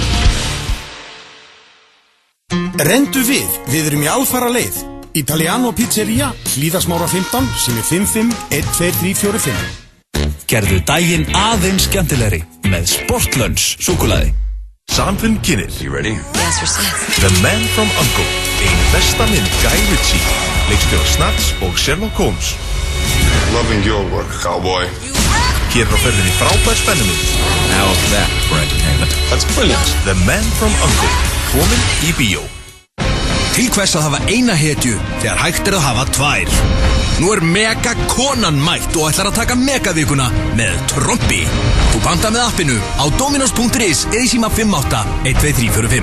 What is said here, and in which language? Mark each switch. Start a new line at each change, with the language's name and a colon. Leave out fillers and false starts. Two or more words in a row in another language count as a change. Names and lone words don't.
Icelandic: Rendu við erum í alfara leið. Italiano Pizzeria, Hlíðarsmára 15, sem er 55-12345. Gerðu daginn aðeins skemmtilegri með Sportlunch súkkulaði. Sandvinn kynir.
English: You ready? Yes, we're set. The Man from U.N.C.L.E.
Icelandic: Ein besta mynd Guy Ritchie. Leikstjóri Snatch og Sherlock Holmes.
English: Loving your work, cowboy.
Icelandic: Hér á ferðinni frábær spennumynd.
English: How's that for entertainment? That's brilliant. The Man from U.N.C.L.E.
Icelandic: Komin í bíó. Til hvers að hafa eina hetju þegar hægt er að hafa tvær? Nú er Megakonan mætt og ætlar að taka Megavikuna með trompi. Þú panta með appinu á dominos.is eða í síma 58-12345.